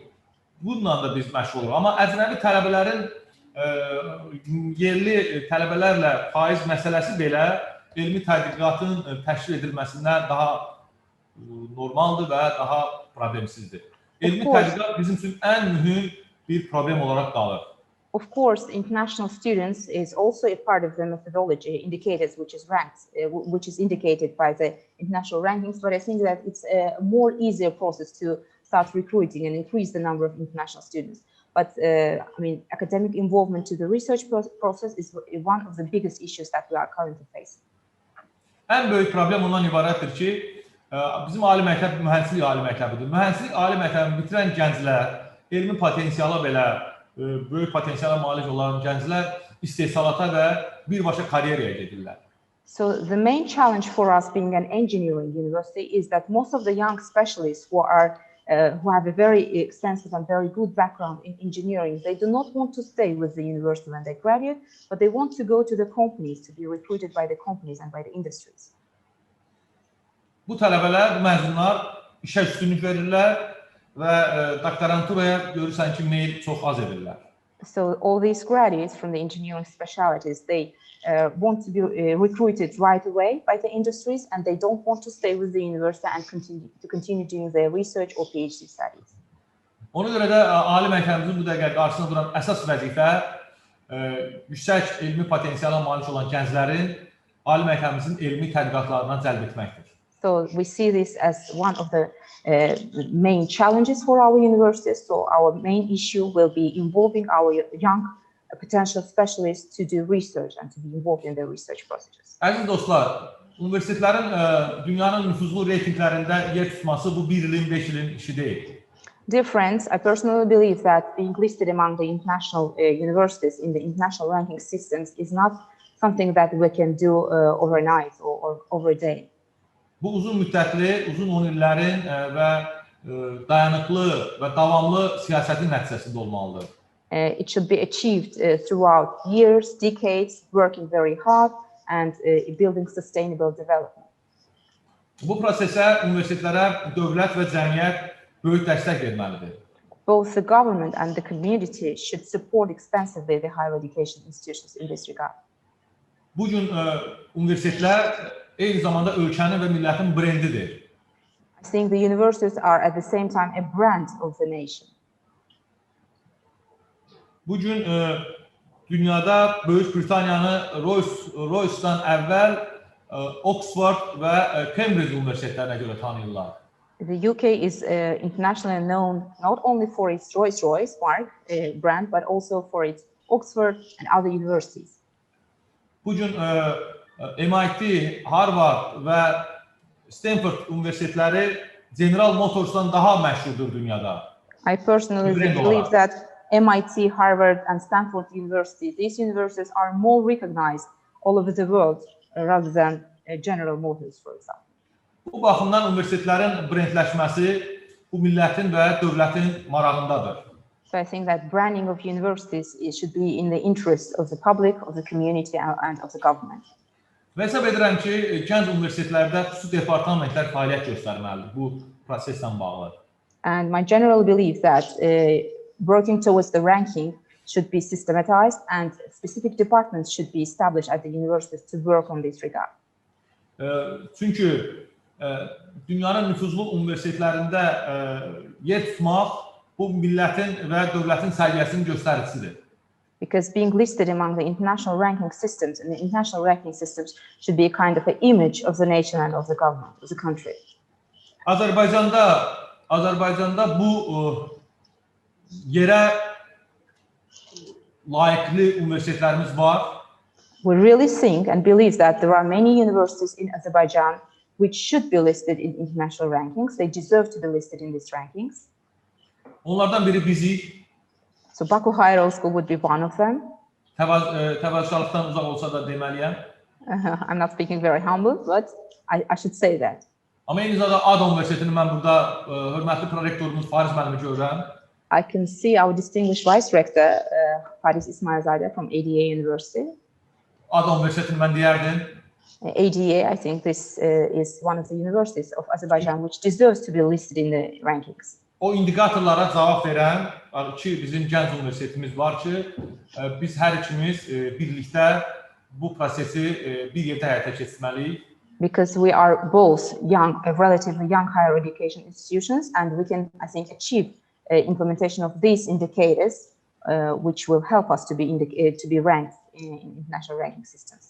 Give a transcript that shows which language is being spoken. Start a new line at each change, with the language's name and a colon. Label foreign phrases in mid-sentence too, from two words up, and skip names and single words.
Azerbaijani: Bununla da biz məşğul oluruq. Amma əcnəbi tələbələrin yerli tələbələrlə faiz məsələsi belə elmi tədqiqatın təşkil edilməsində daha normaldır və daha problemsizdir. Elmi tədqiqat bizim üçün ən mühüm bir problem olaraq qalır.
English: Of course, international students is also a part of the methodology indicators which is ranked, which is indicated by the international rankings, but I think that it's a more easier process to start recruiting and increase the number of international students. But academic involvement to the research process is one of the biggest issues that we are currently facing.
Azerbaijani: Ən böyük problem ondan ibarətdir ki, bizim ali məktəb mühəndislik ali məktəbidir. Mühəndislik ali məktəbini bitirən gənclər, elmi potensiala belə böyük potensiala malik olan gənclər istehsalata və birbaşa karyeraya gedirlər.
English: So the main challenge for us being an engineering university is that most of the young specialists who have a very extensive and very good background in engineering, they do not want to stay with the university when they graduate, but they want to go to the companies, to be recruited by the companies and by the industries.
Azerbaijani: Bu tələbələr, bu məzunlar işə üstünlük verirlər və doktoranturaya görürsən ki, meyil çox az edirlər.
English: So all these graduates from the engineering specialties, they want to be recruited right away by the industries, and they don't want to stay with the university and continue doing their research or PhD studies.
Azerbaijani: Ona görə də ali məktəbimizin bu dəqiqə qarşısında duran əsas vəzifə yüksək elmi potensiala malik olan gənclərin ali məktəbimizin elmi tədqiqatlarına cəlb etməkdir.
English: So we see this as one of the main challenges for our universities. So our main issue will be involving our young potential specialists to do research and to be involved in the research processes.
Azerbaijani: Əziz dostlar, universitetlərin dünyanın nüfuzlu reytinglərində yer tutması bu 1 ilin, 5 ilin işi deyil.
English: Dear friends, I personally believe that being listed among the international universities in the international ranking systems is not something that we can do overnight or over a day.
Azerbaijani: Bu uzun müddətli, uzun 10 illərin və dayanıqlı və davamlı siyasətin nəticəsində olmalıdır.
English: It should be achieved throughout years, decades, working very hard and building sustainable development.
Azerbaijani: Bu prosesə universitetlərə dövlət və cəmiyyət böyük dəstək verməlidir.
English: Both the government and the community should support extensively the higher education institutions in this regard.
Azerbaijani: Bu gün universitetlər eyni zamanda ölkənin və millətin brendidir.
English: I think the universities are at the same time a brand of the nation.
Azerbaijani: Bu gün dünyada Böyük Britaniyanı Royce'dan əvvəl Oxford və Cambridge universitetlərinə görə tanıyırlar.
English: The UK is internationally known not only for its Rolls-Royce mark brand, but also for its Oxford and other universities.
Azerbaijani: Bugün MIT, Harvard və Stanford universitetləri General Motors'dan daha məşhurdur dünyada.
English: I personally believe that MIT, Harvard, and Stanford University, these universities are more recognized all over the world rather than General Motors, for example.
Azerbaijani: Bu baxımdan universitetlərin brendləşməsi bu millətin və dövlətin marağındadır.
English: So I think that branding of universities should be in the interest of the public, of the community, and of the government.
Azerbaijani: Və hesab edirəm ki, gənc universitetlərdə xüsusi departamentlər fəaliyyət göstərməlidir bu proseslə bağlı.
English: And my general belief that working towards the ranking should be systematized and specific departments should be established at the universities to work on this regard.
Azerbaijani: Çünki dünyanın nüfuzlu universitetlərində yer tutmaq bu millətin və dövlətin səviyyəsinin göstəricisidir.
English: Because being listed among the international ranking systems and the international ranking systems should be a kind of an image of the nation and of the government, of the country.
Azerbaijani: Azərbaycanda bu yerə layiqli universitetlərimiz var.
English: We really think and believe that there are many universities in Azerbaijan which should be listed in international rankings. They deserve to be listed in these rankings.
Azerbaijani: Onlardan biri bizik.
English: So Baku Higher School would be one of them.
Azerbaijani: Təvəzzükarlıqdan uzaq olsa da deməliyəm.
English: I'm not speaking very humble, but I should say that.
Azerbaijani: Amma eyni zamanda ADA Universitetini mən burada hörmətli prorektorumuz Faris müəllimi görürəm.
English: I can see our distinguished vice rector, Faris İsmailzadeh from ADA University.
Azerbaijani: ADA Universitetini mən deyərdim. ADA,
English: I think this is one of the universities of Azerbaijan which deserves to be listed in the rankings.
Azerbaijani: O indikatorlara cavab verən ki, bizim gənc universitetimiz var ki, biz hər ikimiz birlikdə bu prosesi bir yerdə həyata keçirməliyik.
English: Because we are both young, relatively young higher education institutions, and we can, I think, achieve implementation of these indicators, which will help us to be ranked in international ranking systems.